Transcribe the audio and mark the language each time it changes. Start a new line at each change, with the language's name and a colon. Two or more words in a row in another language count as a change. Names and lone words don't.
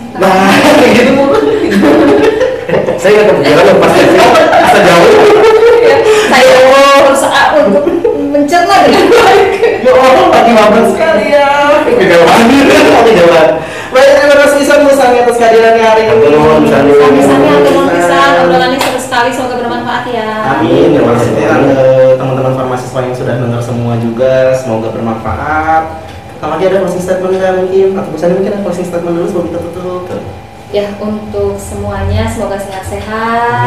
Indonesian: Nah, gitu Bu. Saya nggak kepikiran yang pasti bisa jauh. Ya, saya berusaha untuk mencerna dengan baik. Ya Allah, lagi mabuk sekali ya. Kejauhan. Baik, terima kasih Bu Sani atas kehadirannya hari ini. Atur, Bu Sani.
Sundanese: Sami-sami atur pisan,
Indonesian: obrolannya seru sekali, semoga bermanfaat ya. Amin. Terima kasih teman-teman farmasiiswa yang sudah dengar semua juga. Semoga bermanfaat. Kang lagi ada
English: closing statement
Indonesian: nggak mungkin? Atau Bu Sani mungkin ada
English: closing statement
Indonesian: dulu sebelum kita tutup. Ya, untuk semuanya semoga sehat-sehat.